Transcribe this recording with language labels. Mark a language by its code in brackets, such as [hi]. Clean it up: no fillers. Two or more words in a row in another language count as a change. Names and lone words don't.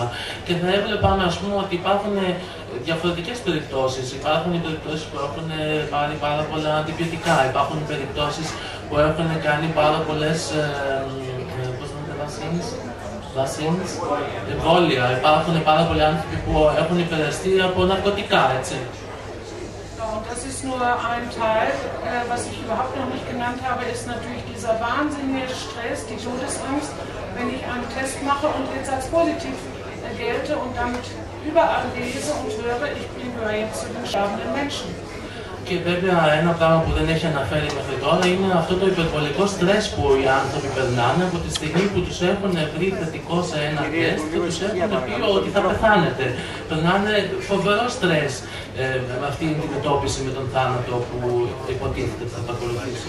[el] Και θα έβλεπαμε, ας πούμε, ότι υπάρχουν διαφορετικές περιπτώσεις. Υπάρχουν οι περιπτώσεις που έχουν πάρει πάρα πολλά αντιβιωτικά, υπάρχουν περιπτώσεις που έχουν κάνει πάρα πολλές εμβόλια. Υπάρχουν πάρα πολλοί άνθρωποι που έχουν επηρεαστεί από ναρκωτικά, έτσι. [de] Und das ist nur ein Teil. Was ich überhaupt noch nicht genannt habe, ist natürlich dieser wahnsinnige Stress, die Todesangst, wenn ich einen Test mache und jetzt als positiv gelte und damit überall lese und höre, ich gehöre jetzt zu den sterbenden Menschen. [el] Και βέβαια ένα πράγμα που δεν έχει αναφέρει μέχρι τώρα είναι αυτό το υπερβολικό στρες που οι άνθρωποι περνάνε από τη στιγμή που τους έχουν βρει θετικό σε ένα τεστ και τους έχουν πει ότι θα πεθάνετε. Περνάνε φοβερό στρες με αυτή την αντιμετώπιση με τον θάνατο που υποτίθεται ότι θα το ακολουθήσει.